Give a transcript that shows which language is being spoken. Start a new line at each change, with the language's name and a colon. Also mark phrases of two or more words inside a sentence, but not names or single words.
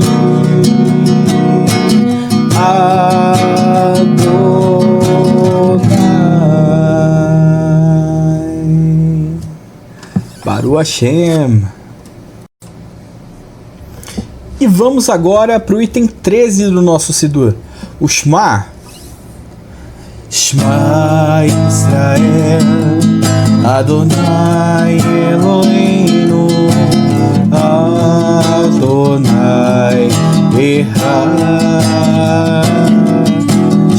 Hebrew: אדוני, ברוך השם.
Portuguese: E vamos agora para o item 13 do nosso Sidur, o Shema.
Hebrew: שמע ישראל, אדוני אלוהינו, אדוני אחד.